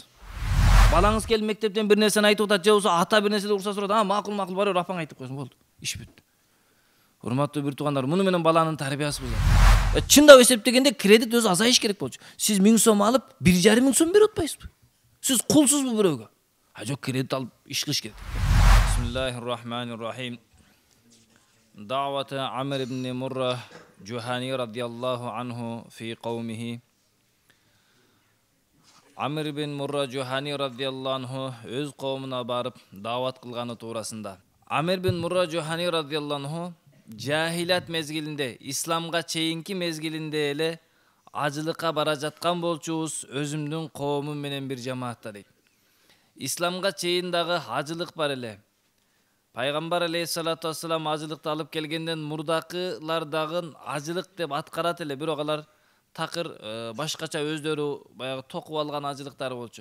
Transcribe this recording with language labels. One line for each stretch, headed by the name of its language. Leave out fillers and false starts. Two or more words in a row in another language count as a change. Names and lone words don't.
Kyrgyz: Балаңыз келип мектептен бир нерсени айтып атат, же болбосо ата бир нерседе урса сурат, макул бара бер апаң айтып койсун, болду. Иш бүттү. Урматтуу бир туугандар, муну менен баланын тарбиясы бузулат. Чындап эсептегенде кредит өзү азайыш керек болчу. Сиз 1000 сом алып 1,5 сом берип атпайсызбы? Сиз кулсузбу бирөөгө? Жок, кредит алып иш кылыш керек.
Arabic: بسم الله الرحمن الرحيم. دعوة عمرو بن مرة الجهني رضي الله عنه في قومه.
Kyrgyz: Амр ибн Мурра Жухани
Arabic: رضي الله عنه
Kyrgyz: өз кавмуна барып дават кылганы туурасында. Амр ибн Мурра Жухани
Arabic: رضي الله عنه
Kyrgyz: жахилат мезгилинде, исламга чейинки мезгилинде эле ажылыкка бара жаткан болчубуз, өзүмдүн коомум менен бир жамаатта дейт. Исламга чейин дагы ажылык бар эле. Пайгамбар
Arabic: عليه الصلاة والسلام
Kyrgyz: ажылыкты алып келгенден мурдакылар дагы ажылык деп аткарат эле, бирок алар такыр башкача өздөрү баягы токуп алган ажылыктары болчу.